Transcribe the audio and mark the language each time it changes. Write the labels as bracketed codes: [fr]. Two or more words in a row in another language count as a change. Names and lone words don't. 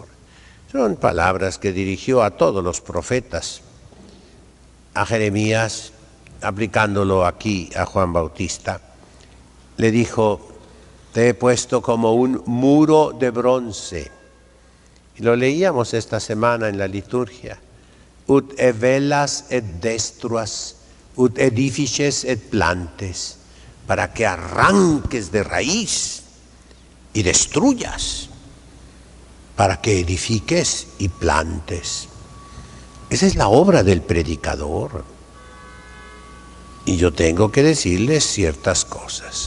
[es] Son palabras que dirigió a todos los profetas. A Jeremías, aplicándolo aquí a Juan Bautista, le dijo: te he puesto como un muro de bronce. Y lo leíamos esta semana en la liturgia. [la] Ut evelas et destruas, ut edifices et plantes, [es] para que arranques de raíz y destruyas, para que edifiques y plantes. Esa es la obra del predicador. Y yo tengo que decirles ciertas cosas.